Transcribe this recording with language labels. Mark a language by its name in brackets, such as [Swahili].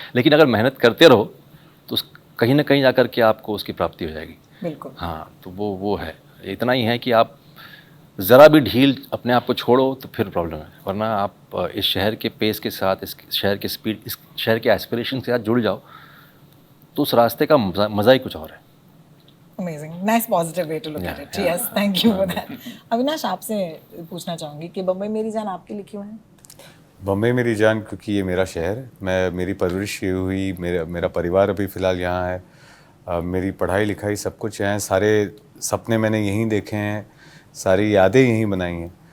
[Hindi] लेकिन अगर मेहनत करते रहो तो कहीं ना कहीं जाकर के आपको उसकी प्राप्ति हो जाएगी। बिल्कुल। हाँ, तो वो है, इतना ही है कि आप ज़रा भी ढील अपने आप को छोड़ो तो फिर प्रॉब्लम है। वरना आप इस शहर के पेस के साथ, इस शहर के स्पीड, इस शहर के एस्पिरेशन के साथ जुड़ जाओ तो उस रास्ते का मज़ा ही कुछ और है। [English] Amazing, nice positive way to look at it. Yes, thank you for that. [Hindi] Avinash, आपसे पूछना चाहूँगी कि बम्बई मेरी जान आपके लिए क्यों है? बम्बई मेरी जान क्योंकि ये मेरा शहर है। मेरी परवरिश ये हुई, मेरा परिवार अभी फ़िलहाल यहाँ है। मेरी पढ़ाई लिखाई सब कुछ यहाँ है, सारे सपने मैंने यहीं देखे हैं, सारी यादें यहीं बनाई हैं।